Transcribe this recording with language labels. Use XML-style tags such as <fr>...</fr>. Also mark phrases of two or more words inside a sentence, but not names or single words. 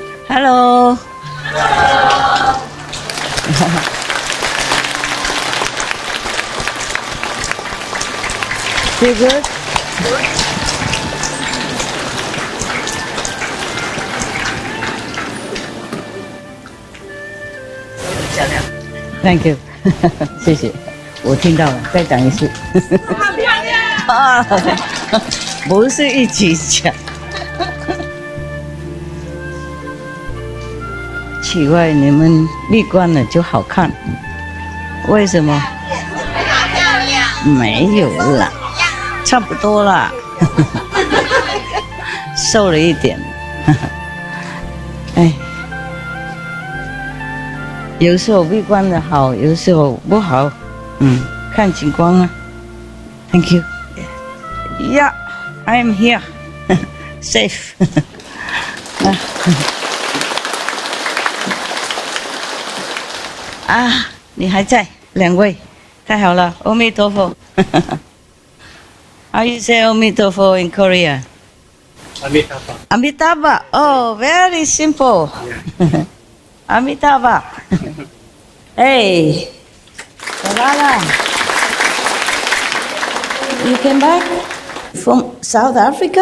<en>Hello. Feel good? Thank you.</en> <zh>谢谢，我听到了，再讲一次。不是一起讲。奇怪，你们闭关了就好看，为什么？没有啦，差不多啦，瘦了一点。哎，有时候闭关的好，有时候不好，看情况啊。</zh> <en>Thank you. Yeah, I am here. Safe.</en> <zh>啊，你还在，两位，太好了，阿弥陀佛。</zh> <en>How you say 阿弥陀佛 in Korea? Amitabha. Amitabha. Oh, very simple. Amitabha. Hey, Salala. You came back from South Africa?</en>